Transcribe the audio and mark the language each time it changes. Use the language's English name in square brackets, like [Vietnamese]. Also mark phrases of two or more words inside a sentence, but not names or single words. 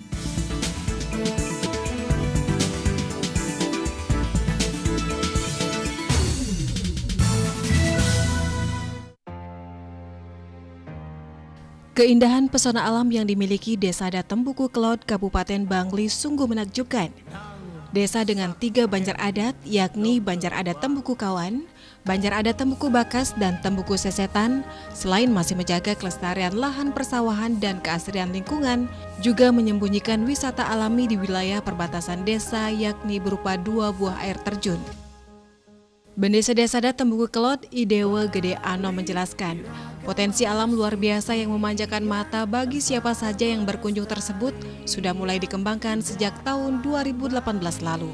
[Indonesian] Keindahan pesona alam yang dimiliki Desa Adat Tembuku Kelot, Kabupaten Bangli sungguh menakjubkan. Desa dengan 3 banjar adat, yakni Banjar Adat Tembuku Kawan, Banjar Adat Tembuku Bakas, dan Tembuku Sesetan, selain masih menjaga kelestarian lahan persawahan dan keasrian lingkungan, juga menyembunyikan wisata alami di wilayah perbatasan desa, yakni berupa 2 buah air terjun. Bendesa Desa Adat Tembuku Kelot, Idewa Gede Ano menjelaskan, potensi alam luar biasa yang memanjakan mata bagi siapa saja yang berkunjung tersebut sudah mulai dikembangkan sejak tahun 2018 lalu.